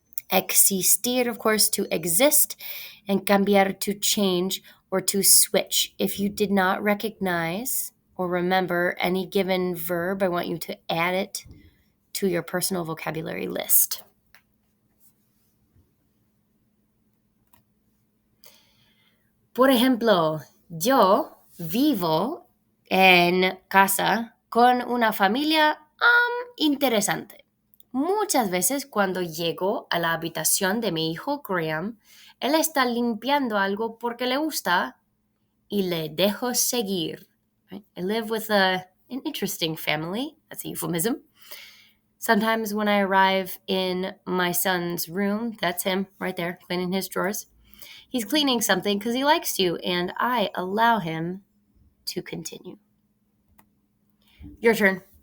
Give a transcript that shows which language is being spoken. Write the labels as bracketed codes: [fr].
[en] Existir, of course, to exist, and cambiar, to change or to switch. If you did not recognize or remember any given verb, I want you to add it to your personal vocabulary list. [es] Por ejemplo, yo vivo en casa con una familia interesante. Muchas veces cuando llego a la habitación de mi hijo Graham, él está limpiando algo porque le gusta y le dejo seguir. [en] Right? I live with an interesting family. That's a euphemism. Sometimes when I arrive in my son's room, that's him right there cleaning his drawers. He's cleaning something because he likes to, and I allow him to continue. Your turn.